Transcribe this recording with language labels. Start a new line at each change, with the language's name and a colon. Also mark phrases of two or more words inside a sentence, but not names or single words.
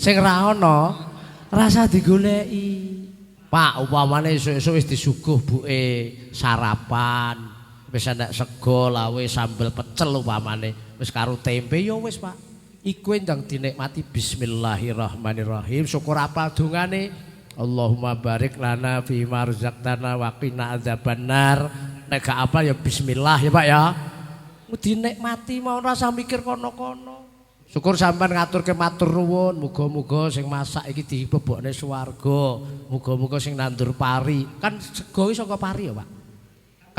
Javanese: Sing ra ana rasa digoleki. Pak, upamane esuk-esuk wis disuguh buke sarapan. Wis enek sego, lawe, sambel pecel upamane. Wis karo tempe ya wis, Pak. Iku ndang dinikmati bismillahirrahmanirrahim. Syukur apal dongane.
Arabic: اللهم بارك لنا في ما رزقتنا وقنا عذاب النار.
Javanese: Nek gak apal ya bismillah ya, Pak ya. Dinikmati mau rasa mikir kono-kono. Syukur sampean ngaturke matur nuwun, muga-muga sing masak iki dibebokne swarga. Muga-muga sing nandur pari. Kan sego iki saka pari ya, Pak.